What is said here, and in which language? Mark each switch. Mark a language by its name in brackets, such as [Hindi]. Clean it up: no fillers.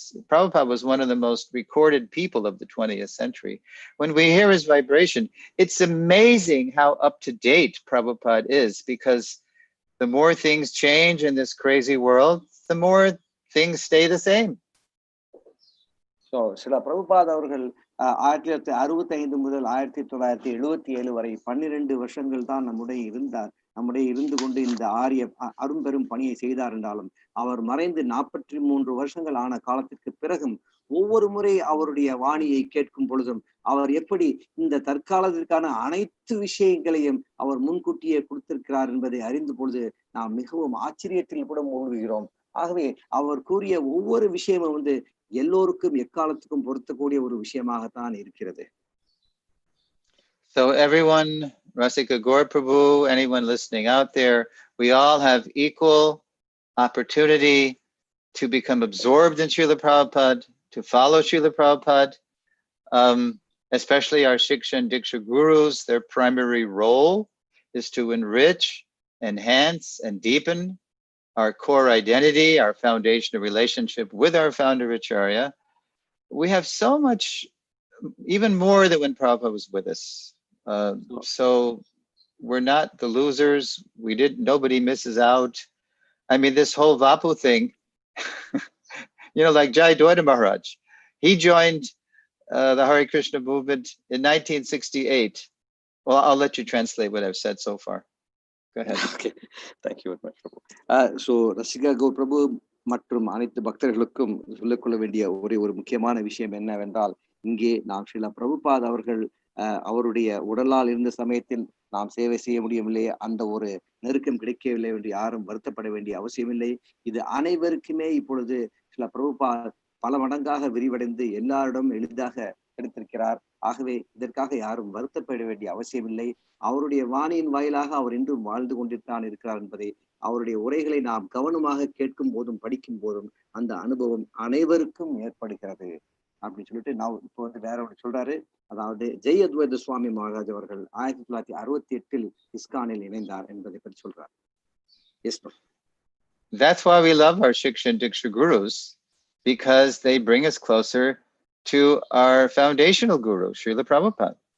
[English] Prabhupada was one of the most recorded people of the 20th century. When we hear his vibration, it's amazing how up to date Prabhupada is, because the more things change in this crazy world, the more things stay the same. [Tamil] So, Srila Prabhupada அவர்கள் 1965 முதல் 1977 வரை 12 வருஷங்கள் தான் நம்முடைய இருந்து கொண்டு இந்த அரும்பெரும் பணியை செய்தார் என்றாலும் அவர் மறைந்து 43 வருஷங்கள் ஆன காலத்திற்கு பிறகும் ஒவ்வொரு முறை அவருடைய வாணியை கேட்கும் பொழுதும் அவர் எப்படி இந்த தற்காலத்திற்கான அனைத்து விஷயங்களையும் அவர் முன்கூட்டியே கொடுத்திருக்கிறார் என்பதை அறிந்த பொழுது நாம் மிகவும் ஆச்சரியத்தில் கூட மூழ்குகிறோம். ஆகவே அவர் கூறிய ஒவ்வொரு விஷயமும் எல்லோருக்கும் எக்காலத்துக்கும் பொருத்தக்கூடிய ஒரு விஷயமாகத்தான் இருக்கிறது. [English] So everyone, Rasika Gaur Prabhu, anyone listening out there, we all have equal opportunity to become absorbed in Srila Prabhupada, to follow Srila Prabhupada, especially our Shiksha and Diksha gurus. Their primary role is to enrich, enhance, and deepen our core identity, our foundational relationship with our founder Acharya. We have so much, even more than when Prabhupada was with us. So we're not the losers. Nobody misses out. I mean, this whole Vapu thing, like Jai Dwaita Maharaj, he joined the Hare Krishna movement in 1968. Well, I'll let you translate what I've said so far. Go ahead. Okay. Thank you very much, Prabhu. [Tamil] So Rasika Gaur Prabhu மற்றும் அனைத்து பக்தர்களுக்கும் சொல்லிக்கொள்ள வேண்டிய ஒரே ஒரு முக்கியமான விஷயம் என்னவென்றால், இங்கே நாம் ஸ்ரீல பிரபுபாத் அவர்கள் அவருடைய உடலால் இருந்த சமயத்தில் நாம் சேவை செய்ய முடியவில்லை, அந்த ஒரு நெருக்கம் கிடைக்கவில்லை என்று யாரும் வருத்தப்பட வேண்டிய அவசியமில்லை. இது அனைவருக்குமே இப்பொழுது ஸ்ரீல பிரபுபாத் பல மடங்காக விரிவடைந்து எல்லாரிடம் எளிதாக கிடைத்திருக்கிறார். ஆகவே இதற்காக யாரும் வருத்தப்பட வேண்டிய அவசியமில்லை. அவருடைய வாணியின் வாயிலாக அவர் இன்றும் வாழ்ந்து கொண்டிருத்தான் இருக்கிறார் என்பதை அவருடைய உரைகளை நாம் கவனமாக கேட்கும் போதும் படிக்கும் போதும் அந்த அனுபவம் அனைவருக்கும் ஏற்படுகிறது அப்படின்னு சொல்லிட்டு நான் இப்போ வேற ஒன்று சொல்றாரு. அதாவது ஜெய் அத்வைத சுவாமி மகாராஜ் அவர்கள் 1968 இஸ்கானில் இணைந்தார் என்பதை பற்றி சொல்றார். [English] Yes. That's why we love our Shiksha and Diksha gurus, because they bring us closer to our foundational guru, Srila Prabhupada.